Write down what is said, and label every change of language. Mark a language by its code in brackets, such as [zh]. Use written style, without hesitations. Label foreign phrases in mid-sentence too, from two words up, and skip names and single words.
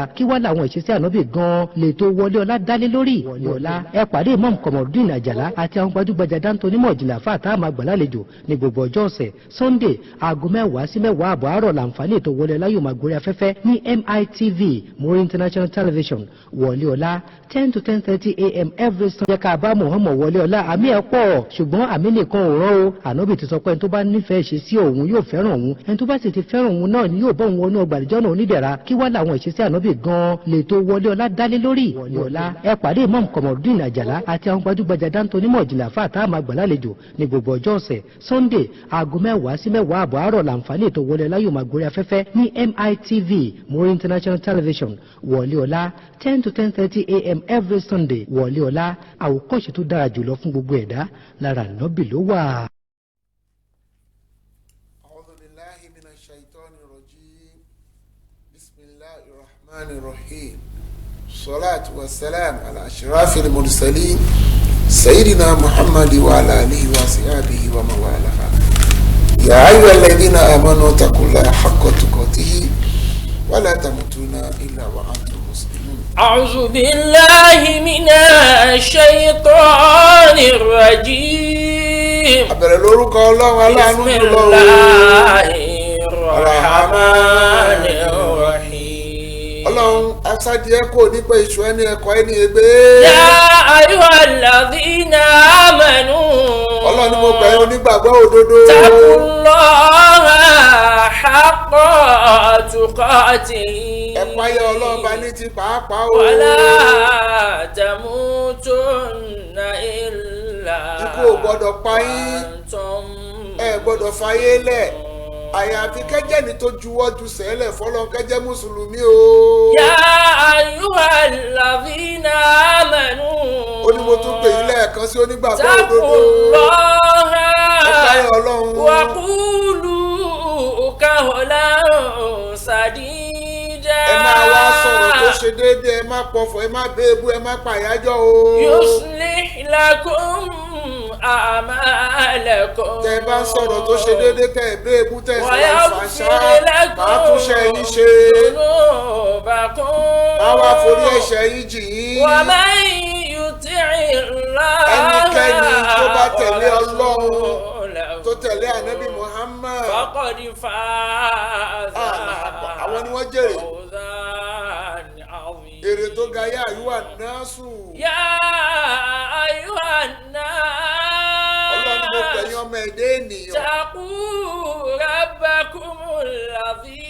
[yo] Kí wá làwọn ìṣesí ànábì gan lè tó wọlé ọlá dálé lórí. Wọlé ọlá ẹ pàdé Imam Kamorudeen Àjàlá àti àwọn gbajúgbajà dáńtó onímọ̀ ìjìnlẹ̀ àfáà tá a máa gbà lálejò ní gbogbo ọjọ́ ọ̀sẹ̀. Sunday aago 10 sí 10 àbọ̀ àárọ̀ làǹfààní ètò wọlé ọlá yóò máa gorí afẹ́fẹ́ ní MITV Muri International Television. Wọlé ọlá [en] 10 to 10:30 a.m. every Sunday. [yo] Jẹ́ ká bá Muhammad wọlé ọlá. Àmì ẹ̀ pọ̀ ṣùgbọ́n àmì nìkan ò rán o. Ànábì ti sọ pé ẹni tó bá nífẹ̀ẹ́ ṣe sí òun yóò fẹ́ràn òun, ẹni tó bá sì ti fẹ́ràn òun náà ni yóò bọ́ òun wọnú ọgbà àlùjánnà onídẹ̀ra. Kí wá làwọn ìṣesí ànábì gan lè tó wọlé ọlá dálé lórí. Wọlé ọlá ẹ pàdé Imam Kamorudeen Àjàlá àti àwọn gbajúgbajà dáńtó onímọ̀ ìjìnlẹ̀ àfáà tá a máa gbà lálejò ní gbogbo ọjọ́ ọ̀sẹ̀. Sunday aago 10 sí 10 àbọ̀ àárọ̀ làǹfààní ètò wọlé ọlá yóò máa gorí afẹ́fẹ́ ní MITV Muri International Television. Wọlé ọlá [en] 10 to 10:30 a.m. every Sunday. [yo] Wọlé ọlá àwòkọ́ṣe tó dára jùlọ fún gbogbo ẹ̀dá lára ànábì ló wà. [ar] أعوذ بالله من الشيطان الرجيم. بسم الله الرحمن الرحيم. الصلاة والسلام على أشرف المرسلين سيدنا محمد وعلى آله وصحبه ومن والاه. يا أيها الذين آمنوا اتقوا الله حق تقاته ولا تموتن إلا وأنتم مسلمون. أعوذ بالله من الشيطان الرجيم. [yo] Abẹ̀rẹ̀ lórúkọ Ọlọ́run aláàánú [ar] بسم [yo] jùlọ. [ar] الله الرحمن الرحيم. [yo] Ọlọ́run aṣáájú kò nípa ìṣù ẹni ẹ̀kọ́ ẹni ègbé. [ar] يا أيها الذين آمنوا. [yo] Ọlọ́run ni mo pè yín onígbàgbọ́ òdodo. [ar] اتقوا الله حق تقاته. [yo] Ẹ páyà Ọlọ́run bá ní ti pàápàá o. [ar] ولا تموتن إلا [yo] Ikú ò gbọ́dọ̀ pa yín. [ar] وأنتم [yo] Ẹ gbọ́dọ̀ fayé lẹ̀. Àyàfi kẹ́jẹ́ ni tó juwọ́ ju sẹ́lẹ̀ fọ́lọ́run kẹ́jẹ́ mùsùlùmí o. [ar] يا أيها الذين آمنوا. [yo] Ó ní mo tún pè yín lẹ́ẹ̀kan sí onígbàgbọ́ òdodo. [ar] اتقوا الله [yo] Ẹ páyà Ọlọ́run. [ar] وقولوا قولا سديدا. [yo] Ẹ máa wá sọ̀rọ̀ tó ṣe déédéé, ẹ má pọ̀fọ̀, ẹ má béèbú, ẹ má pàyájọ́ o. [ar] يصلح لكم أعمالكم. [yo] Tẹ́ ẹ bá ń sọ̀rọ̀ tó ṣe déédéé, tẹ́ ẹ béèbú, tẹ́ ẹ sọ̀rọ̀ ìfàṣà, [ar] ويغفر لكم [yo] máa tún ṣe yín ṣe. [ar] ذنوبكم. [yo] Máa wá forí ẹ̀ṣẹ̀ yín jì yín. [ar] ومن يطع الله [yo] Ẹnikẹ́ni tó bá tẹ̀lé Ọlọ́run, [ar] ورسوله [yo] tó tẹ̀lé ànábì Muhammad, [ar] فقد فاز [yo] àwọn ni wọ́n jèrè. [ar] فوزا عظيما. [yo] Èrè tó ga yá àyúwà náàsù. [ar] يا أيها [yo] Ọlọ́run ni mo pè [ar] الناس [yo] yín ọmọ ẹ̀dá ènìyàn. [ar] اتقوا ربكم الذي